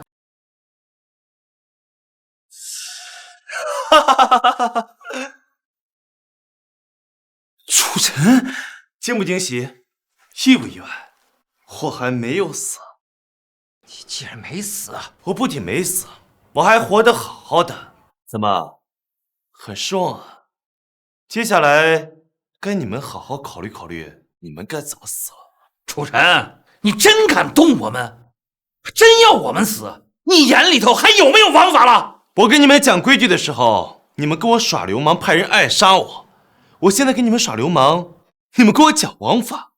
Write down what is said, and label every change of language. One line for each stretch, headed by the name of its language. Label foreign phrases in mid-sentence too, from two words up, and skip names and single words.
Chinese: 楚尘，驚不驚喜？意不意外？我還沒有死。你既然沒死，我不僅沒死，我還活得好好的。怎麼，很失望啊？接下來該你們好好考慮考慮，你們該怎麼死了。楚塵，你真敢動我們？真要我們死？你眼裡頭還有沒有王法了？我跟你們講規矩的時候，你們跟我耍流氓，派人暗殺我。我現在跟你們耍流氓，你們跟我講王法。